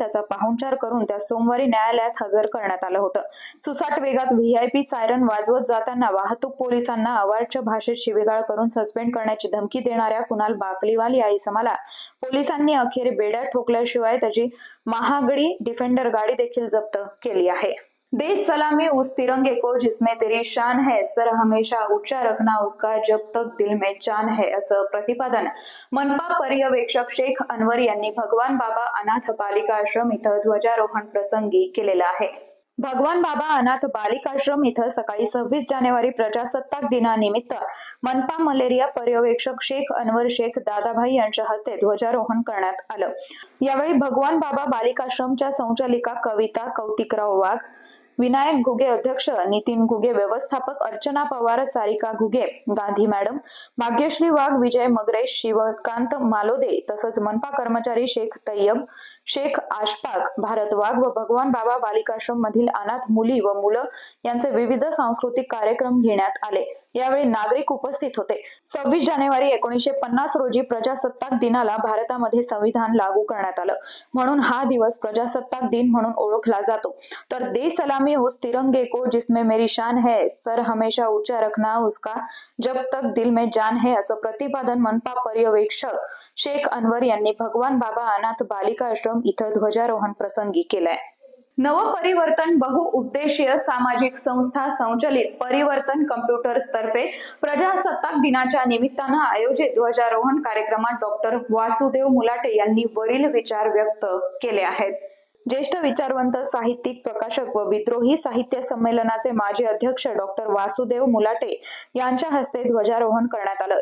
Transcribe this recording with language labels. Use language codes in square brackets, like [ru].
[mr] त्याचा पाहुणचार करून त्यास सोमवारी न्यायालयात हजर करण्यात आलं होतं। सुसाट वेगात VIP सायरन वाजवत जाताना वाहतूक पोलिसांना अवाच्य भाषेत शिवीगाळ करून सस्पेंड करण्याची धमकी देणाऱ्या कुणाल बाकलीवाल या इसमाला पोलिसांनी अखेर बेड्या ठोकल्याशिवाय त्याची महागडी डिफेंडर गाडी देखील जप्त केली आहे। [hi] देश सलामी उस तिरंगे को जिसमें तेरी शान है, सर हमेशा ऊंचा रखना उसका जब तक दिल में जान है, [mr] असं प्रतिपादन मनपा पर्यवेक्षक शेख अनवर यांनी भगवान बाबा अनाथ बालिका आश्रम इथं ध्वजारोहण प्रसंगी केलेलं आहे। भगवान बाबा अनाथ बालिकाश्रम इथं सकाळी 26 जानेवारी प्रजासत्ताक दिनानिमित्त मनपा मलेरिया पर्यवेक्षक शेख अनवर शेख दादाभाई यांच्या हस्ते ध्वजारोहण करण्यात आलं। यावेळी भगवान बाबा बालिकाश्रमच्या संचालिका कविता कौतिकराव वाघ, विनायक घुगे अध्यक्ष, नितीन घुगे व्यवस्थापक, अर्चना पवार, सारिका घुगे, गांधी मॅडम, भाग्यश्री वाघ, विजय मगरे, शिवकांत मालोदे तसंच मनपा कर्मचारी शेख तय्यब, शेख आशफाक, भारत वाघ व भगवान बाबा बालिकाश्रम मधील अनाथ मुली व मुलं यांचे विविध सांस्कृतिक कार्यक्रम घेण्यात आले। यावेळी नागरिक उपस्थित होते। 26 जानेवारी 1950 रोजी प्रजासत्ताक दिनाला भारतामध्ये संविधान लागू करण्यात आलं, म्हणून हा दिवस प्रजासत्ताक दिन म्हणून ओळखला जातो। [hi] तर दे सलामी उस तिरंगे को जिसमें मेरी शान है, सर हमेशा ऊंचा रखना उसका जब तक दिल में जान है, [mr] असं प्रतिपादन मनपा पर्यवेक्षक शेख अनवर यांनी भगवान बाबा अनाथ बालिका आश्रम इथं ध्वजारोहण प्रसंगी केलंय। नवपरिवर्तन बहुउद्देशीय सामाजिक संस्था संचलित परिवर्तन कम्प्युटर्स तर्फे प्रजासत्ताक दिनाच्या निमित्तानं आयोजित ध्वजारोहण कार्यक्रमात डॉक्टर वासुदेव मुलाटे यांनी वरील विचार व्यक्त केले आहेत। ज्येष्ठ विचारवंत साहित्यिक, प्रकाशक व विद्रोही साहित्य संमेलनाचे माजी अध्यक्ष डॉक्टर वासुदेव मुलाटे यांच्या हस्ते ध्वजारोहण करण्यात आलं।